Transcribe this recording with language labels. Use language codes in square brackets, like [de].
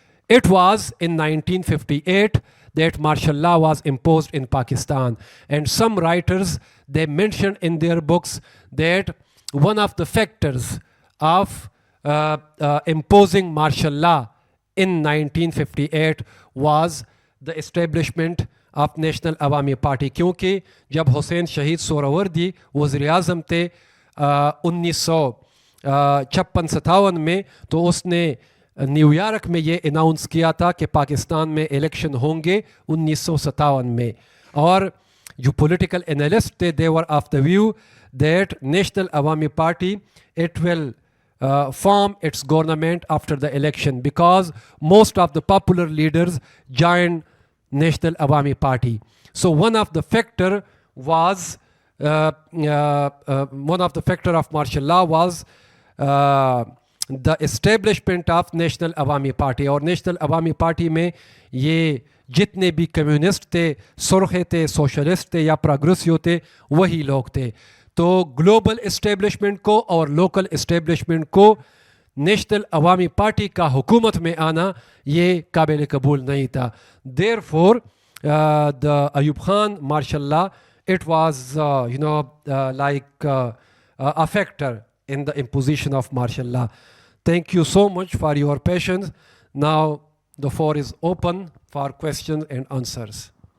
[en] It was in 1958 that martial law was imposed in Pakistan, and some writers, they mentioned in their books that one of the factors of imposing martial law in 1958 was the establishment of National Awami Party. [ur] کیونکہ جب حسین شہید سہروردی وزیر اعظم تھے 1956-57 میں, تو اس نے new York میں یہ اناؤنس کیا تھا کہ پاکستان میں الیکشن ہوں گے 1957 میں. اور جو پولیٹیکل انالسٹ تھے [en] they were of the view that National Awami Party it will form its government after the election because most of the popular leaders joined National Awami Party. So one of the factor was one of the factor of martial law was the establishment of National Awami Party. [ur] اور National Awami Party میں یہ جتنے بھی communist تھے, سرخے تھے, socialist تھے یا progressive تھے, وہی لوگ تھے. تو گلوبل اسٹیبلشمنٹ کو اور لوکل اسٹیبلشمنٹ کو نیشنل عوامی پارٹی کا حکومت میں آنا یہ قابل قبول نہیں تھا. [en] Therefore the Ayub Khan martial law, it was like a factor in the imposition of martial law. Thank you so much for your patience. Now the floor is open for questions and answers.